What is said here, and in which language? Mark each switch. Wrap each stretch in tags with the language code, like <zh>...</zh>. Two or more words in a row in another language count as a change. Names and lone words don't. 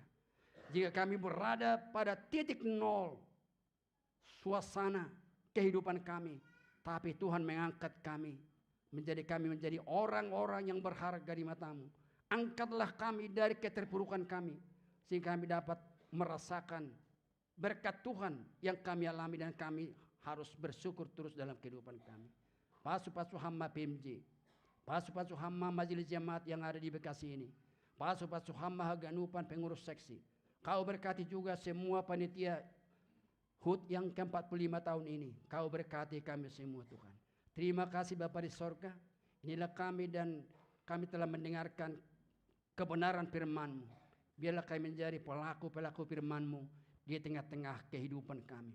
<id>Jika kami berada pada titik nol suasana kehidupan kami, tapi Tuhan mengangkat kami menjadi orang-orang yang berharga di matamu. Angkatlah kami dari keterpurukan kami sehingga kami dapat merasakan berkat Tuhan yang kami alami dan kami harus bersyukur terus dalam kehidupan kami.</id> <bts>Pasu-pasu hamba PMJ, pasu-pasu hamba</bts> <id>majelis jemaat yang ada di Bekasi ini,</id> <bts>pasu-pasu hamba Haganupan</bts> <id>pengurus seksi.</id> <bts>Kau berkati juga semua panitia HUT yang ke-45 tahun ini. Kau berkati kami semua Tuhan. Terima kasih Bapa di sorga. Inilah kami dan kami telah mendengarkan kebenaran firman-Mu. Biarlah kami menjadi pelaku-pelaku firman-Mu di tengah-tengah kehidupan kami.</bts>